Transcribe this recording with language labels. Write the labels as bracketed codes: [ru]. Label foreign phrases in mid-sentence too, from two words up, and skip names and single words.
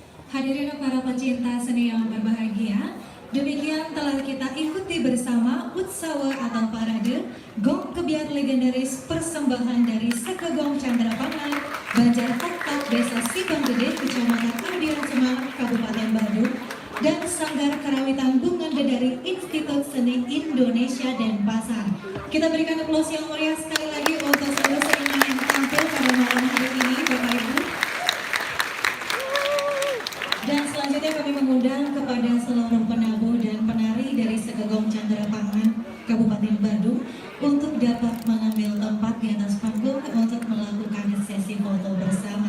[id] Hadirin para pecinta seni yang berbahagia, demikian telah kita ikuti bersama Utsawa atau Parade Gong Kebiar Legendaris persembahan dari Sekegong Candrapangan, Banjar Tektak, Desa Sibang Gede, Kecamatan Ambiran Semarang, Kabupaten Bandung, dan Sanggar Karawitan Bunga dari Institut Seni Indonesia Denpasar. Kita berikan aplaus yang meriah sekali lagi untuk seluruh seniman yang tampil pada malam hari ini, Bapak Ibu. Dan selanjutnya kami mengundang kepada seluruh penabuh dan penari dari Sekegong Candrapangan, Kabupaten Bandung untuk dapat mengambil tempat di atas panggung untuk melakukan sesi foto bersama.